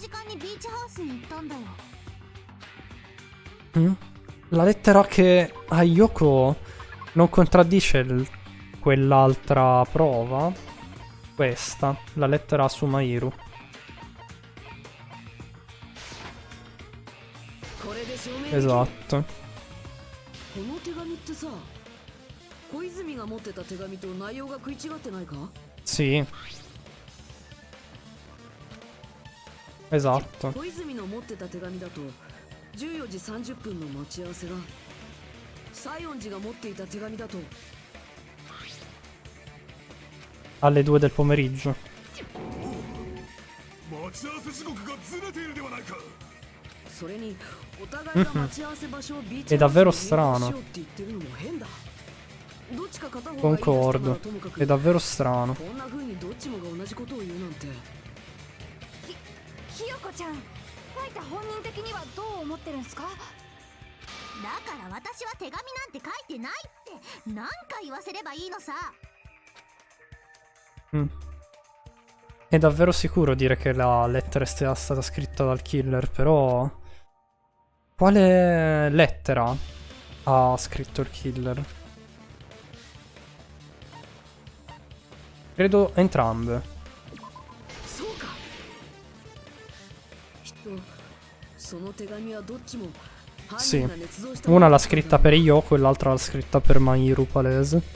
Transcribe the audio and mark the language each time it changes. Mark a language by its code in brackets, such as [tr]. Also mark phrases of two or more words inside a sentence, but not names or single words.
[it] La lettera che a Yoko non contraddice quell'altra prova. Questa, la lettera su Mahiru. Esatto. [ja] この手紙ってさ、小泉が持ってた手紙と内容が食い違ってないか？ [it] Sì. Esatto. [ja] 小泉の持ってた手紙だと14時30分の待ち合わせが、西園寺が持っていた手紙だと [it] Alle 2 del pomeriggio. [ja] 待ち合わせ時刻がずれているではないか。それにお互いが待ち合わせ場所をビーチ [it] È [ja] ハウス [it] davvero [ja] に変更 [it] strano. [ja] しようって言ってるのも変だ。どっちか片方が言い出したな [it] Concordo. [ja] らともかく、 [it] È davvero strano. [ja] こんな風にどっちもが同じことを言うなんて。ひよこちゃん、書いた本人的にはどう思ってるんすか？だから私は手紙なんて書いてないって何回言わせればいいのさ。 [it] È davvero sicuro dire che la lettera sia stata scritta dal killer, però... Quale lettera ha scritto il killer? Credo entrambe. Sì, una l'ha scritta per Yoko e l'altra l'ha scritta per Mahiru, palese.